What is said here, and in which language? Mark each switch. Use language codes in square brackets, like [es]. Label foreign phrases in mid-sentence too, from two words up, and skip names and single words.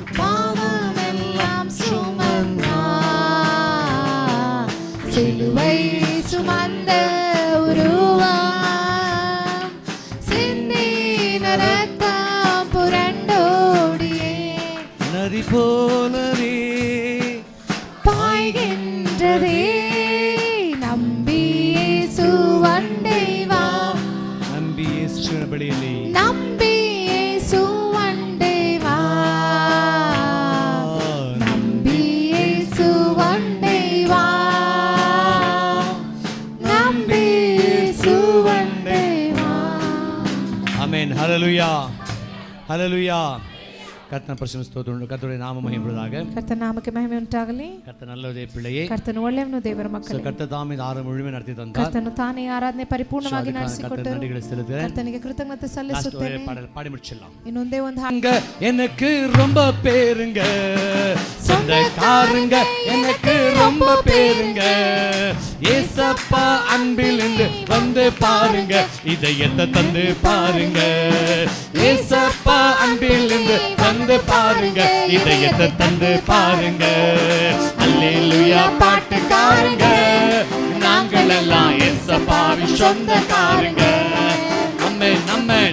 [ta] பாவமெல்லாம் சுமந்தார் சிலுவை சுமந்த உருவம் சிந்தின ரத்தம் புரண்டோடியே நதி போலவே பாய்கின்றதே நம்பி இயேசுவண்டை வா [kn] ನಂಬಿ ಯೇಸುವಿನ ಬಳಿಯಲ್ಲಿ [ta] நம்பி இயேசுவண்டை வா நம்பி இயேசுவண்டை வா நம்பி இயேசுவண்டை வா [kn] ಆಮೆನ್. ಹಲ್ಲೆಲೂಯಾ, ಹಲ್ಲೆಲೂಯಾ. [ta] கர்த்தனை பிரசங்கிಸ್ತோம். கர்த்தருடைய நாம மகிமைப்படுவதாக. [kn] ಕರ್ತನ ನಾಮಕ್ಕೆ ಮಹಿಮೆ ಉಂಟಾಗಲಿ. [ta] கர்த்தர் நல்லதே பிள்ளையே. [kn] ಕರ್ತನು ಒಳ್ಳೆಯವನು ದೇವರ ಮಕ್ಕಳೇ. [ta] கர்த்தர் தாமே ஆறு முழுமை நடத்தி தந்தார். [kn] ಕರ್ತನು ತಾನೇ ಆರಾಧನೆ ಪರಿಪೂರ್ಣವಾಗಿ ನಡೆಸಿಕೊಟ್ಟರು. [ta] நன்றிகளை செலுத்துகிறேன். [kn] ಕರ್ತನಿಗೆ ಕೃತಜ್ಞತೆ ಸಲ್ಲಿಸುತ್ತೇನೆ. [ta] பாடல் பாடி முடிச்சிடலாம். [kn] ಇನ್ನೊಂದೇ ಒಂದು [ta] எனக்கு ரொம்ப பேருங்க சொந்தக்காரங்க எனக்கு ரொம்ப பேருங்க ஏசப்பா அன்பில் வந்து பாருங்க இதயத்தை தந்து பாருங்க ஏசப்பா அன்பில் வந்து பாருங்க இதயத்தை தந்து பாருங்க அல்லேலூயா பாட்டுக்காரங்க நாங்கள் எல்லாம் ஏசப்பாவின் சொந்தக்காரங்க ஆமென் ஆமென்